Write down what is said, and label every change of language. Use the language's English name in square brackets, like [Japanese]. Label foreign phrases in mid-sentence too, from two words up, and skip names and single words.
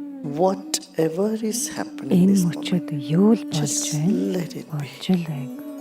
[English] whatever is happening [Mongolian] Энэ [English] this [Mongolian] мөчөд [English] moment, [Mongolian] юу л болж [English] just [Mongolian] байна? [English] let it be. [Mongolian] Болж л байг.